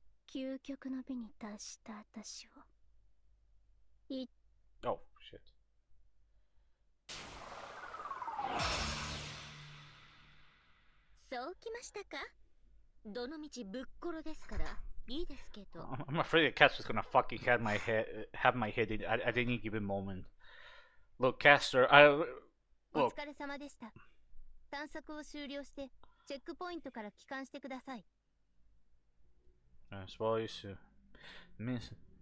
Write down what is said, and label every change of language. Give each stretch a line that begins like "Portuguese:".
Japanese: 究極の美に達した私を。
English: Oh shit.
Japanese: そうきましたか。どのみちぶっころですからいいですけど。
English: I'm afraid the cat was gonna fucking have my head at any given moment. Look, Caster,
Japanese: お
English: look.
Japanese: 疲れ様でした。探索を終了してチェックポイントから帰還してください。
English: As well as miss.